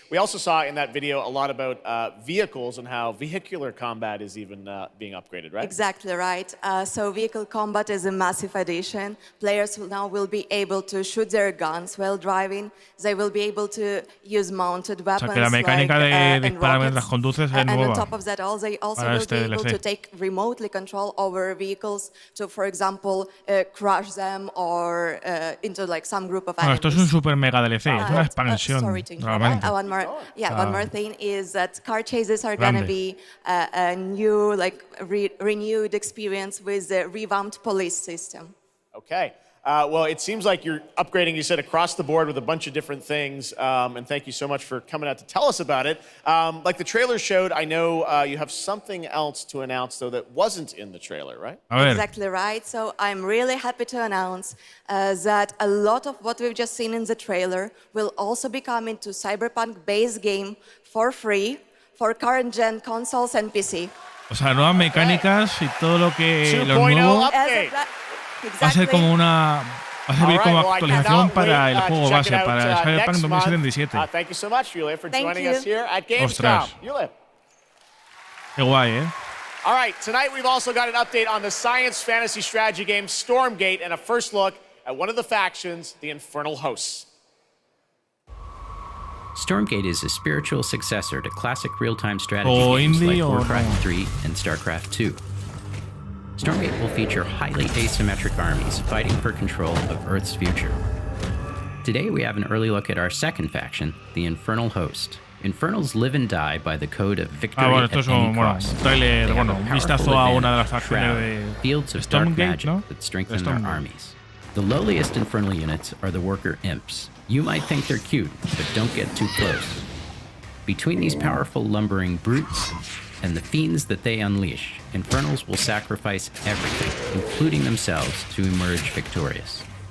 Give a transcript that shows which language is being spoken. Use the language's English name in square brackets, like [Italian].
[English] We also saw in that video a lot about vehicles and how vehicular combat is even being upgraded, right? Exactly right. So vehicle combat is a massive addition. Players now will be able to shoot their guns while driving. They will be able to use mounted weapons. [Spanish] O sea, que la mecánica de disparar mientras conduces es nueva. [English] And on top of that, they also will be able to take remotely control over vehicles to, for example, crash them or into like some group of enemies. [Spanish] Esto es un super mega DLC, es una expansión. [English] One more thing is that car chases are going to be a new, renewed experience with the revamped police system. Okay. Well, it seems like you're upgrading, you said, across the board with a bunch of different things. And thank you so much for coming out to tell us about it. Like the trailer showed, I know you have something else to announce, though, that wasn't in the trailer, right? Exactly right. So I'm really happy to announce that a lot of what we've just seen in the trailer will also be coming to Cyberpunk base game for free for current-gen consoles and PC. [Spanish] O sea, nuevas mecánicas y todo lo que lo nuevo va a ser como una... Va a servir como actualización para el juego base, para el Cyberpunk 2077. [English] Thank you so much, Yulia, for joining us here at Gamescom. Yulia. [Spanish] Qué guay, ¿eh? [English] All right, tonight we've also got an update on the science fantasy strategy game Stormgate and a first look at one of the factions, the Infernal Hosts. Stormgate is a spiritual successor to classic real-time strategy games like Warcraft 3 and StarCraft 2. Stormgate will feature highly asymmetric armies fighting for control of Earth's future. Today we have an early look at our second faction, the Infernal Host. Infernals live and die by the code of victory at any cost. [Spanish] Tráiler, vistazo a una de las facciones de [English] fields of dark magic that strengthen their armies. The lowliest Infernal units are the Worker Imps. You might think they're cute, but don't get too close. Between these powerful lumbering brutes and the fiends that they unleash, Infernals will sacrifice everything, including themselves, to emerge victorious.